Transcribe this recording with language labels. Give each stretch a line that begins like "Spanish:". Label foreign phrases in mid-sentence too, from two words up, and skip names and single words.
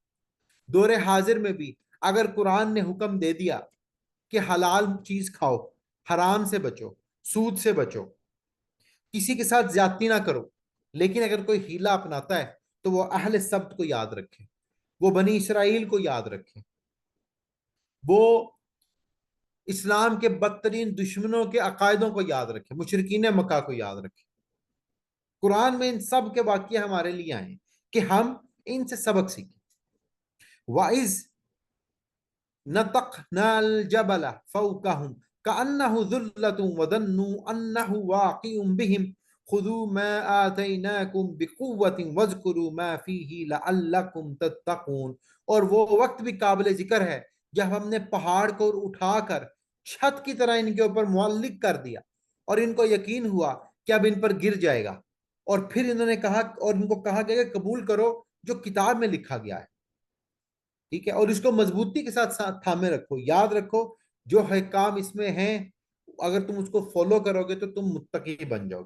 Hindi: दौरे हाजिर में भी अगर कुरान ने हुक्म दे दिया कि हलाल चीज खाओ, हराम से बचो, सूद से बचो, किसी के साथ ज्यादती ना करो, लेकिन अगर कोई हीला अपनाता है तो वो अहले सब्त को याद रखे, वो बनी इसराइल को याद रखे, वो इस्लाम के बदतरीन दुश्मनों के अकायदों को याद रखे, मुशरिकीन मक्का को याद रखे। कुरान में इन सब के वाक़ये हमारे लिए आए कि हम इनसे सबक सीखें।
Arabic: وإذ نتقنا الجبل فوقهم كأنه ظلة وظنوا أنه واقع بهم خذوا ما آتيناكم بقوة واذكروا ما فيه لعلكم تتقون.
Hindi: और वो वक्त भी काबिल जिक्र है जब हमने पहाड़ को उठाकर छत की तरह इनके ऊपर मुअल्लिक कर दिया और इनको यकीन हुआ कि अब इन पर गिर जाएगा, और फिर इन्होंने कहा और इनको कहा गया कि कबूल करो जो किताब में लिखा गया है, ठीक है, और इसको मजबूती के साथ साथ थामे रखो, याद रखो जो है काम इसमें है, अगर तुम उसको फॉलो करोगे तो तुम मुत्तकी बन जाओगे।